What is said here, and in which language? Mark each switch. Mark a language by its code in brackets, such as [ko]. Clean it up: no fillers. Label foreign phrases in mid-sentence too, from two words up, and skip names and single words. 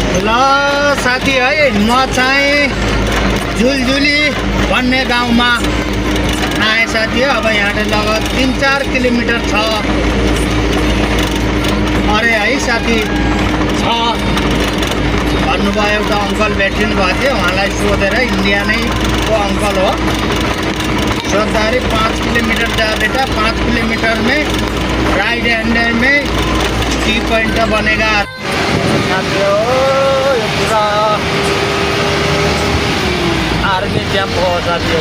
[ne] साथी है म चाहिँ झुलझुली भन्ने गाउँमा आएँ साथी। अब यहाँबाट लगभग 3-4 किलोमिटर छ अरे है साथी छ भन्नुभयो। एउटा अङ्कल भेटिनु भएको थियो, उहाँलाई सोधेर इन्डिया नै को अङ्कल हो सोद्धाखेरि [hi] 5 किलोमीटर जा बेटा, 5 किलोमीटर में राइट हैंडर में टी पॉइंट बनेगा। [ne] यो पूरा आर्मी क्याम्प हो साथी।